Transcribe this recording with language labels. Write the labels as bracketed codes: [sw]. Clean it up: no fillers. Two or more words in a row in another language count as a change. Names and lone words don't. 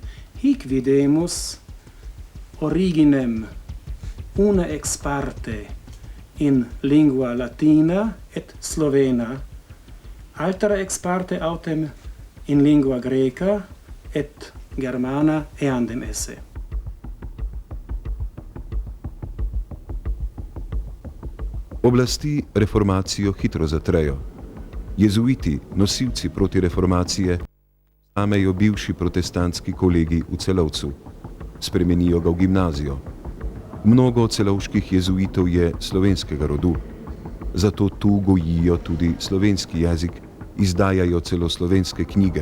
[la] Hic videmus originem una ex parte in lingua latina et slovena, altera ex parte autem in lingua greca et germana eandem esse. [sl] Oblasti reformacijo hitro zatrejo. Jezuiti, nosilci proti reformacije, amejo bivši protestantski kolegi v Celovcu. Spremenijo ga v gimnazijo. Mnogo celovških jezuitov je slovenskega rodu, zato tu gojijo tudi slovenski jezik, izdajajo celo slovenske knjige.